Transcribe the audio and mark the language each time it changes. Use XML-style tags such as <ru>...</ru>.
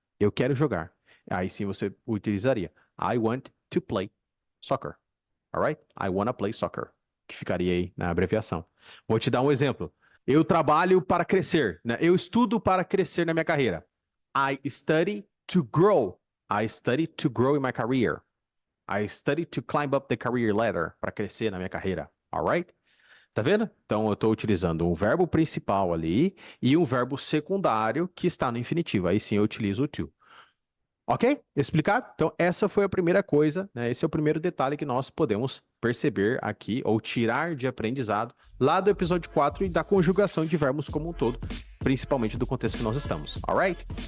<pt>Eu quero jogar. Aí sim você utilizaria</pt> <en>I want to play soccer. Alright? I wanna play soccer.</en> <pt>Que ficaria aí na abreviação. Vou te dar um exemplo. Eu trabalho para crescer, né? Eu estudo para crescer na minha carreira.</pt> <en>I study to grow. I study to grow in my career. I study to climb up the career ladder.</en> <pt>Para crescer na minha carreira.</pt> <en>Alright?</en> <pt>Tá vendo? Então eu estou utilizando um verbo principal ali e um verbo secundário que está no infinitivo. Aí sim eu utilizo o to. Ok? Explicado? Então, essa foi a primeira coisa, né? Esse é o primeiro detalhe que nós podemos perceber aqui, ou tirar de aprendizado, lá do episódio 4 e da conjugação de verbos como um todo, principalmente do contexto que nós estamos.</pt> <en>Alright?</en>